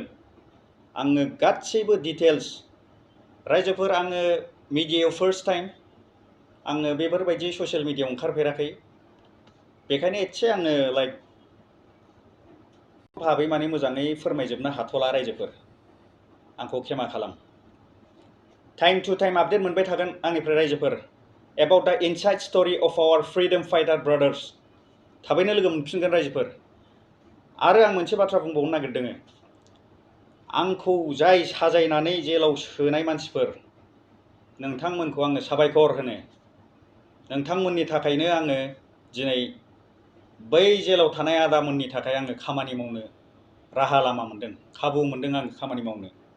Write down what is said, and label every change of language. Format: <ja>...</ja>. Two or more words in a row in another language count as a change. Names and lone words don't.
<brx>आङो गासैबो डिटेल्स रायजोफोर आङो मिडियायाव</brx> <en>first time</en> <brx>आङो बेफोरबायदि</brx> <en>social media</en> <brx>ओंखारफेराखै। बेखायनो एसे आङो लाइक भाबै माने मोजाङै फोरमायजोबनो हाथ'ला रायजोफोर। आंखौ क्षमा खालाम।</brx> <en>time to time update</en> <brx>मोनबाय थागोन आंनिफ्राय रायजोफोर</brx> <en>about the inside story of our freedom fighter brothers.</en> <brx>थाबैनो लोगो मोनफिनगोन रायजोफोर। आरो आं मोनसे बाथ्रा बुंबावनो नागिरदों। आंखौ जाय साजायनानै जेलाव सोनाय मानसिफोर नोंथांमोनखौ आङो साबायखर होनो। नोंथांमोननि थाखायनो आङो दिनै बै जेलाव थानाय आदामोननि थाखाय आङो खामानि मावनो राहा लामा मोनदों, खाबु मोनदों आङो खामानि मावनो।</brx>